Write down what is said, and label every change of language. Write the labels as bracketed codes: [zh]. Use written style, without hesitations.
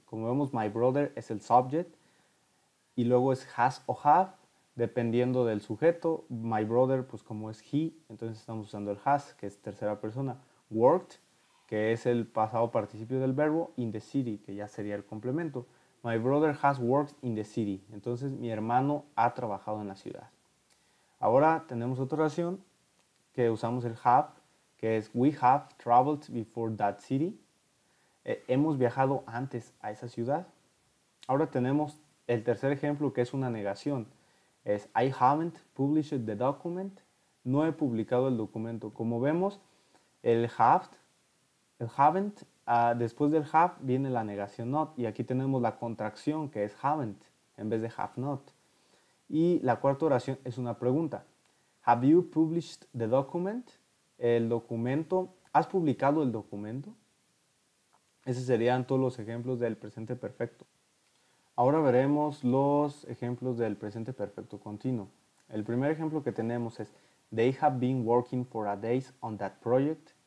[es] Como vemos, [en] my brother [es] es el subject y luego es has o have, dependiendo del sujeto. [en] My brother, [es] pues como es he, entonces estamos usando el has, que es tercera persona. [en] Worked, [es] que es el pasado participio del verbo. [en] In the city, [es] que ya sería el complemento. [en] My brother has worked in the city. [es] Entonces, mi hermano ha trabajado en la ciudad. Ahora tenemos otra oración que usamos el have, que es [en] we have traveled before that city. [es] Hemos viajado antes a esa ciudad. Ahora tenemos el tercer ejemplo, que es una negación. [en] Es I haven't published the document. [es] No he publicado el documento. Como vemos, el haven't, después del have viene la negación not. Y aquí tenemos la contracción, que es haven't, en vez de have not. Y la cuarta oración es una pregunta. [en] Have you published the document? [es] El documento. ¿Has publicado el documento? Esos serían todos los ejemplos del presente perfecto. Ahora veremos los ejemplos del presente perfecto continuo. El primer ejemplo que tenemos es [en] They have been working for a days on that project.